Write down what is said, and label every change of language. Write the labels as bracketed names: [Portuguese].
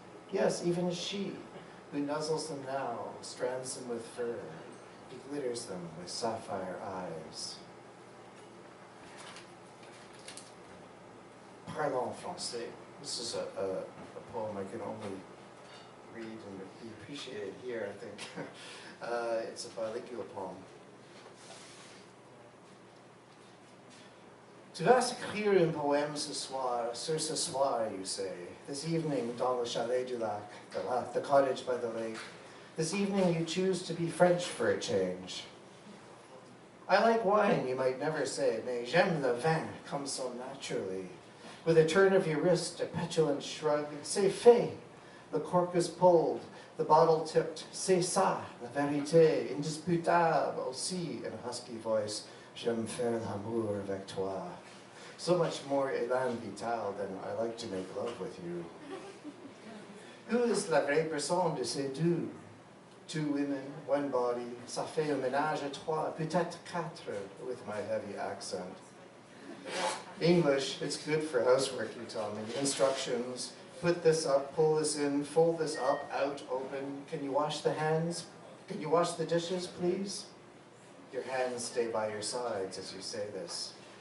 [English] Yes, even she, who nuzzles them now, strands them with fur, glitters them with sapphire eyes. [French] Parlons français. [English] This is a poem I can only read and be appreciated here, I think. It's a bilingual poem. [French] Tu vas écrire un poème ce soir, sur ce soir, [English] you say. This evening, [French] dans le chalet du lac, [English] the cottage by the lake. This evening you choose to be French for a change. I like wine, you might never say, [French] mais j'aime le vin, [English] comes so naturally. With a turn of your wrist, a petulant shrug, [French] c'est fait. [English] The cork is pulled, the bottle tipped. [French] C'est ça, la vérité, indisputable aussi, [English] in a husky voice. [French] J'aime faire l'amour avec toi. [English] So much more élan vital than I like to make love with you. Who is [French] la vraie personne de ces deux? [English] Two women, one body, [French] ça fait un ménage à trois, peut-être quatre, [English] with my heavy accent. English, it's good for housework, you tell me. Instructions, put this up, pull this in, fold this up, out, open. Can you wash the hands? Can you wash the dishes, please? Your hands stay by your sides as you say this.